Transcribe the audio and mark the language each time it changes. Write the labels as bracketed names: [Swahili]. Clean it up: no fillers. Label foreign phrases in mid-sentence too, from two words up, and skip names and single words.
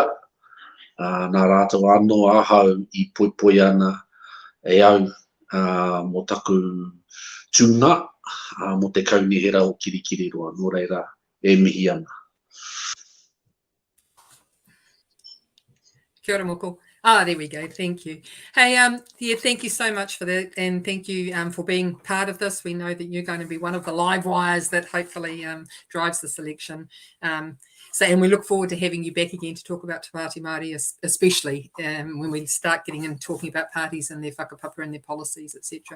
[Māori] Nā rātou anō ahau i poipoi ana e au mo taku tūnga mo te kauni hera o Kirikiriroa. Nō reira e mihi ana. Kia ora, Moko. [English] There we go. Thank you. Hey, thank you so much for that, and thank you for being part of this. We know that you're going to be one of the live wires that hopefully drives the selection. And we look forward to having you back again to talk about Te Pāti Māori, especially when we start getting in talking about parties and their whakapapa and their policies, etc.